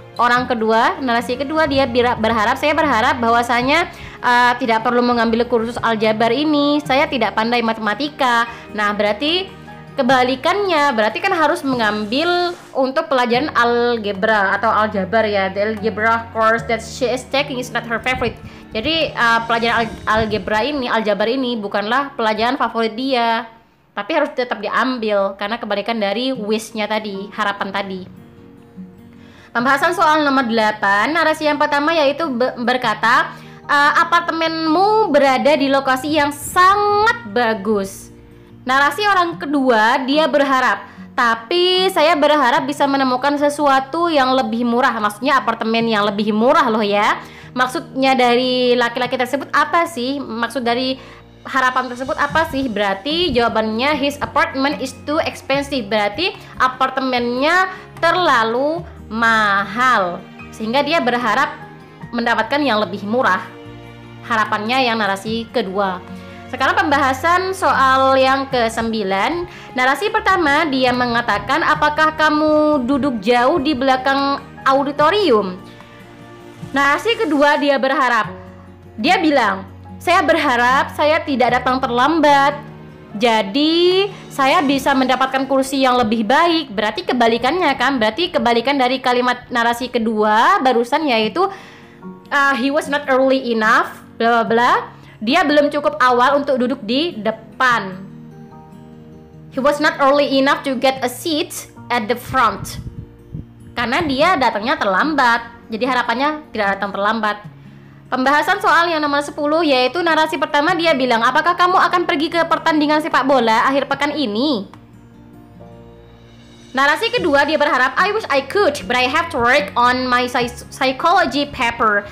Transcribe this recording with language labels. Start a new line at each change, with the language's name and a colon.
Indonesian: orang kedua, narasi kedua dia saya berharap bahwasanya tidak perlu mengambil kursus aljabar ini. Saya tidak pandai matematika. Nah, berarti kebalikannya, berarti kan harus mengambil untuk pelajaran algebra atau aljabar ya.
English: The algebra course that she is taking is not her favorite.
Indonesian: Jadi pelajaran aljabar ini bukanlah pelajaran favorit dia, tapi harus tetap diambil karena kebalikan dari wish-nya tadi, harapan tadi. Pembahasan soal nomor 8, narasi yang pertama yaitu berkata, apartemenmu berada di lokasi yang sangat bagus. Narasi orang kedua, dia berharap, tapi saya berharap bisa menemukan sesuatu yang lebih murah. Maksudnya apartemen yang lebih murah loh ya. Maksudnya dari laki-laki tersebut apa sih? Maksud dari harapan tersebut apa sih?
English: Berarti jawabannya his apartment is too expensive.
Indonesian: Berarti apartemennya terlalu mahal, sehingga dia berharap mendapatkan yang lebih murah. Harapannya yang narasi kedua. Sekarang pembahasan soal yang ke-9. Narasi pertama dia mengatakan, apakah kamu duduk jauh di belakang auditorium? Narasi kedua dia berharap. Dia bilang, saya berharap saya tidak datang terlambat, jadi saya bisa mendapatkan kursi yang lebih baik. Berarti kebalikannya kan? Berarti kebalikan dari kalimat narasi kedua barusan, yaitu he was not early enough, bla bla bla. Dia belum cukup awal untuk duduk di depan.
English: He was not early enough to get a seat at the front.
Indonesian: Karena dia datangnya terlambat. Jadi harapannya tidak datang terlambat. Pembahasan soal yang nomor 10 yaitu narasi pertama dia bilang, apakah kamu akan pergi ke pertandingan sepak bola akhir pekan ini?
English: Narasi kedua dia berharap, I wish I could, but I have to work on my psychology paper.